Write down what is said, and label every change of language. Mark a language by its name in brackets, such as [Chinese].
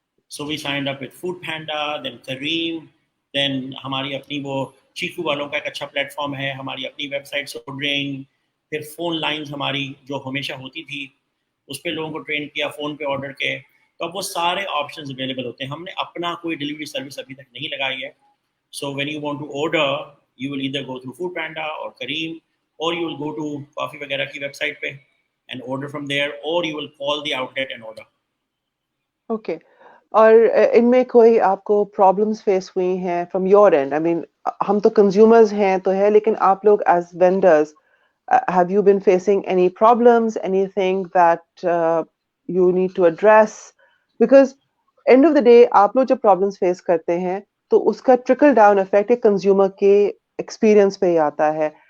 [English] so we signed up with foodpanda, [Urdu] دین کریم، دین ہماری اپنی وہ چیکو والوں کا ایک اچھا پلیٹ فارم ہے، ہماری اپنی ویب سائٹ آرڈرنگ، پھر فون لائنز ہماری جو ہمیشہ ہوتی تھی اس پہ لوگوں کو ٹرین کیا فون پہ آرڈر کے. تو اب وہ سارے آپشنز اویلیبل ہوتے ہیں. ہم نے اپنا کوئی ڈلیوری سروس ابھی تک نہیں لگائی ہے. [English] So when you want to order, you will either go through Foodpanda or Careem, or you will go to Coffee Wagera [Urdu] ki website pe [English] and order from there, or you will call the outlet and order. Okay. [Urdu] اور ان میں کوئی آپ کو problems face ہوئی ہیں [English] From your end? I mean [Urdu] ہم تو consumers ہیں تو ہے، لیکن آپ لوگ as vendors [English] have you been facing any problems, anything that you need to address? Because end of the day [Urdu] آپ لوگ جب problems face کرتے ہیں تو اس کا ٹرکل ڈاؤن افیکٹ ایک کنزیومر کے ایکسپیرئنس پہ ہی آتا ہے.